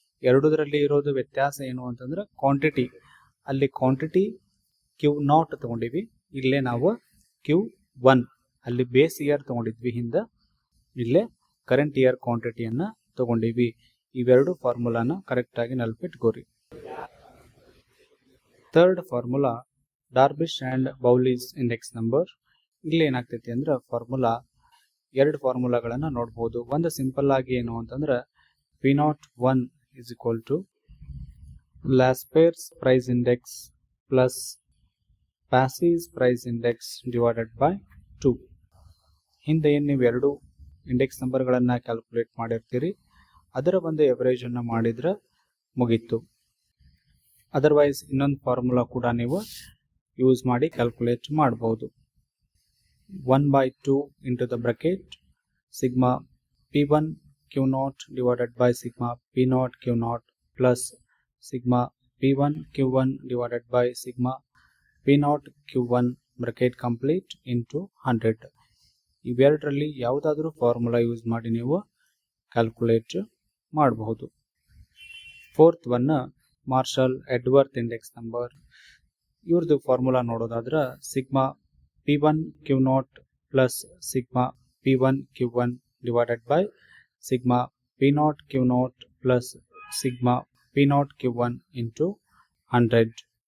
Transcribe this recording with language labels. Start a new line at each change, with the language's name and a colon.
Kannada: ಎರಡರಲ್ಲಿ ಇರೋದು ವ್ಯತ್ಯಾಸ ಏನು ಅಂತಂದ್ರೆ ಕ್ವಾಂಟಿಟಿ. ಅಲ್ಲಿ ಕ್ವಾಂಟಿಟಿ Q0 ತಗೊಂಡಿವಿ, ಇಲ್ಲೇ ನಾವು Q1 ಅಲ್ಲಿ ಬೇಸ್ ಇಯರ್ ತಗೊಂಡಿದ್ವಿ ಹಿಂದೆ, ಇಲ್ಲೇ ಕರೆಂಟ್ ಇಯರ್ ಕ್ವಾಂಟಿಟಿಯನ್ನು ತಗೊಂಡಿವಿ. ಇವೆರಡು ಫಾರ್ಮುಲಾನ ಕರೆಕ್ಟ್ ಆಗಿ ನೆನಪಿಟ್ಕೋರಿ. Third formula ಡಾರ್ಬಿಶ್ and ಬೌಲೀಸ್ index number. ಇಲ್ಲಿ ಏನಾಗ್ತೈತಿ ಅಂದ್ರೆ ಫಾರ್ಮುಲಾ 2 ಫಾರ್ಮುಲಾಗಳನ್ನು ನೋಡ್ಬೋದು. ಒಂದು ಸಿಂಪಲ್ ಆಗಿ ಏನು ಅಂತಂದ್ರೆ
English: P01 is equal to Laspers price index plus Passey's price index divided by 2.
Kannada: ಹಿಂದೆ ಏನು ನೀವು 2 ಇಂಡೆಕ್ಸ್ ನಂಬರ್ಗಳನ್ನು ಕ್ಯಾಲ್ಕುಲೇಟ್ ಮಾಡಿರ್ತೀರಿ, ಅದರ ಒಂದು ಎವರೇಜ್ ಅನ್ನು ಮಾಡಿದ್ರೆ ಮುಗೀತು. ಅದರ್ವೈಸ್ ಇನ್ನೊಂದು ಫಾರ್ಮುಲಾ ಕೂಡ ನೀವು ಯೂಸ್ ಮಾಡಿ ಕ್ಯಾಲ್ಕುಲೇಟ್ ಮಾಡಬಹುದು.
English: 1/2 into the bracket sigma P1 Q0 divided by sigma P0 Q0 plus sigma P1 Q1 divided by sigma P0 Q1 bracket complete into 100.
Kannada: ಇವೆರಡರಲ್ಲಿ ಯಾವುದಾದ್ರೂ ಫಾರ್ಮುಲಾ ಯೂಸ್ ಮಾಡಿ ನೀವು ಕ್ಯಾಲ್ಕುಲೇಟ್ ಮಾಡಬಹುದು. Fourth one marshal ಎಡ್ವರ್ತ್ index number. ಇವ್ರದ್ದು formula ನೋಡೋದಾದ್ರೆ sigma P1 Q0 plus sigma P1 Q1 divided by sigma P0 Q0 plus sigma P0 Q1 into 100.